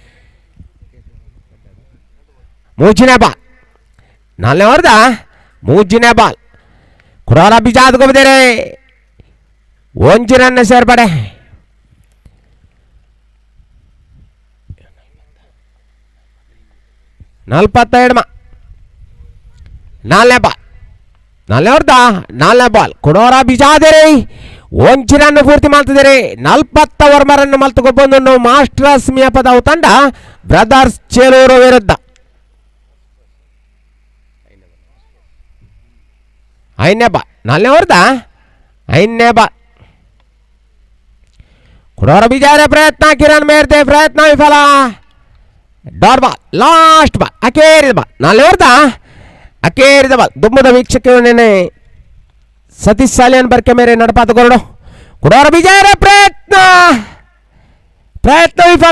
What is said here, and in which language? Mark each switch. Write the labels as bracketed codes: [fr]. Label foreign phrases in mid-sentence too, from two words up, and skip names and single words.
[tcy] ಮೂಜಿನ ಬಾಲ್ ನಾಲ್ನೇ ಹೊರದ ಮೂಜಿನ ಬಾಲ್ ಕುಡಾಲ ಬಿಜಾದ್ ಗೊಬ್ಬದೇರೆ ಒಂಜಿ ರನ್ ಸೇರ್ಪಡೆ. ನಲ್ವತ್ತೆರಡು ನಾಲ್ನೇ ಬಾಲ್ ನಾಲ್ನೇ ಹೊರ್ದ ನಾಲ್ನೇ ಬಾಲ್ ಕೊಡೋರ ಬಿಜಾದೇರೆ ಒಂಜಿ ರನ್ ಪೂರ್ತಿ ಮಾಡ್ತಿದ್ದಾರೆ. 40 ಓವರ್ ರನ್ ಮಲ್ತುಕೊಬ್ಬಂದು ಮಾಸ್ಟರ್ಸ್ ಮಿಯಾಪದ ತಂಡ ಬ್ರದರ್ಸ್ ಚೇಲೂರು ವಿರುದ್ಧ. ಐದನೇ ಬಾಲ್ ನಾಲ್ನೇ ಹೊರ್ದ ಐದನೇ ಬಾಲ್ ಕೊಡೋರ ಬಿಜಾರೆ ಪ್ರಯತ್ನ ಕಿರಣ್ ಮೇರ್ದೆ ಪ್ರಯತ್ನ ವಿಫಲ. [en] dot ball last ball [tcy] ಅಕೇರಿದ ಬಾಲ್ ನಾಲ್ನೇ ಹೊರ್ದ ಅಕೇರಿದ ಬಾಲ್ ದುಮ್ಮದ ವೀಕ್ಷಕನೇ ಸತೀಶ್ ಸಾಲಿಯನ್ ಬರ್ಕೆ ಮೇರೆ ನಡಪಾತ ಕೊರಡು ಕೊಡೋರ ಬಿಜಾರೆ ಪ್ರಯತ್ನ ವಿಫಲ.